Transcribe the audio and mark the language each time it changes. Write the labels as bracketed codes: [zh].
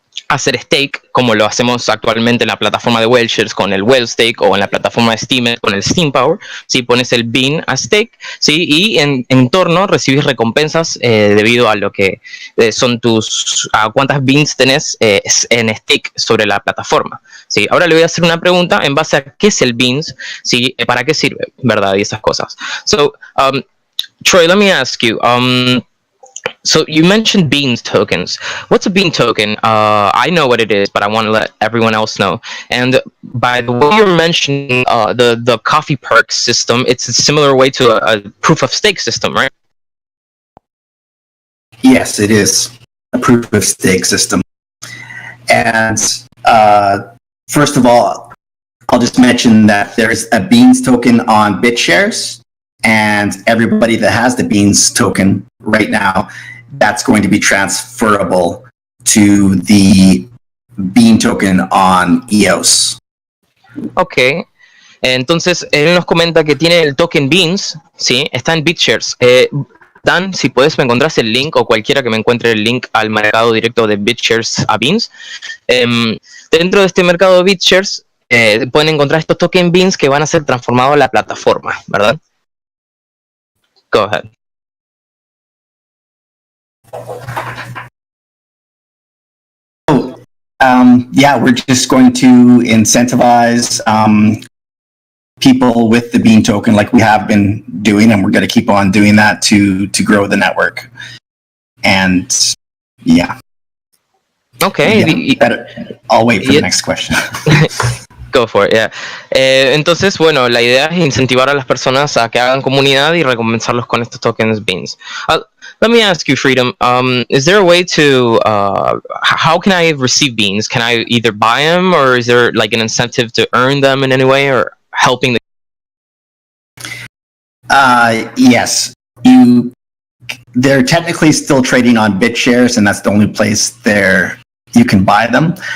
[es] hacer stake, como lo hacemos actualmente en la plataforma de Whaleshares con el Whale Stake, o en la plataforma de Steam con el Steam Power, ¿sí? Pones el bean a stake, ¿sí? Y en torno recibís recompensas debido a lo que son a cuántas beans tenés en stake sobre la plataforma, ¿sí? Ahora le voy a hacer una pregunta en base a qué es el beans, ¿sí? ¿Para qué sirve, verdad? Y esas cosas. [en] So, Troy, let me ask you, so you mentioned beans tokens. What's a bean token? I know what it is, but I want to let everyone else know. And by the way you're mentioning the coffee perks system, it's a similar way to a proof of stake system, right? Yes, it is a proof of stake system. And first of all, I'll just mention that there's a beans token on BitShares, and everybody that has the beans token right now, that's going to be transferable to the bean token on EOS. [es] Ok, entonces él nos comenta que tiene el token beans, ¿sí? Está en BitShares. Dan, si puedes, me encontrás el link, o cualquiera que me encuentre el link al mercado directo de BitShares a Beans. Dentro de este mercado de BitShares pueden encontrar estos token beans que van a ser transformados a la plataforma, ¿verdad? [en] Go ahead. Yeah, we're just going to incentivize people with the bean token like we have been doing, and we're going to keep on doing that to grow the network. And yeah. Okay. I'll wait for the next question. Go for it, yeah. [es] Entonces, bueno, la idea es incentivar a las personas a que hagan comunidad y recompensarlos con estos tokens beans. [en] Let me ask you, Freedom, is there a way to, how can I receive beans? Can I either buy them, or is there like an incentive to earn them in any way, or helping yes, they're technically still trading on BitShares, and that's the only place there you can buy them.